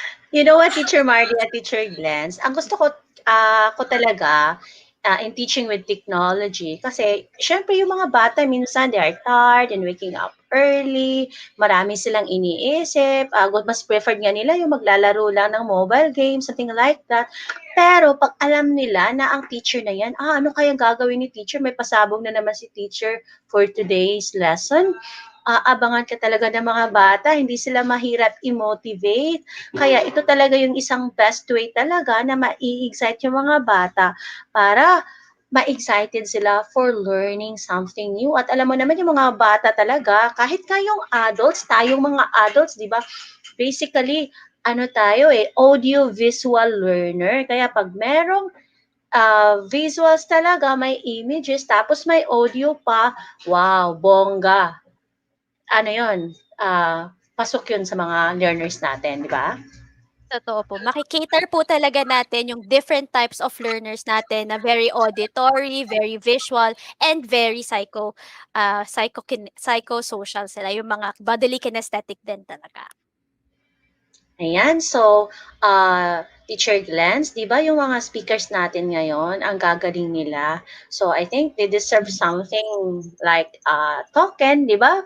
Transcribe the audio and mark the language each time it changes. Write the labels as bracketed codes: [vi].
[en] You know what, [tl] Teacher Marty at Teacher Glens, ang gusto ko talaga [en] in teaching with technology [tl] kasi syempre yung mga bata minsan [en] they are tired and waking up early, [tl] marami silang iniisip, mas preferred nga nila yung maglalaro lang ng [en] mobile games, something like that. [tl] Pero pag alam nila na ang teacher na yan, ano kayang gagawin ni teacher? May pasabog na naman si teacher [en] for today's lesson. [tl] Aabangan ka talaga ng mga bata, hindi sila mahirap i-motivate. Kaya ito talaga yung isang best way talaga na ma-excite yung mga bata para ma-excited sila [en] for learning something new. [tl] At alam mo naman yung mga bata talaga, kahit kayong adults, tayong mga adults, di ba? Basically, ano tayo audio-visual learner. Kaya pag merong visuals talaga, may images, tapos may audio pa, wow, bongga. Ano yun, pasok yun sa mga learners natin, di ba? Totoo po. Maki-cater po talaga natin yung [en] different types of learners natin na very auditory, very visual, and very psychosocial sila. [tl] Yung mga bodily kinesthetic din talaga. Ayan, so, Teacher Glens, di ba yung mga speakers natin ngayon, ang gagaling nila. [en] So, I think they deserve something like token, [tl] di ba?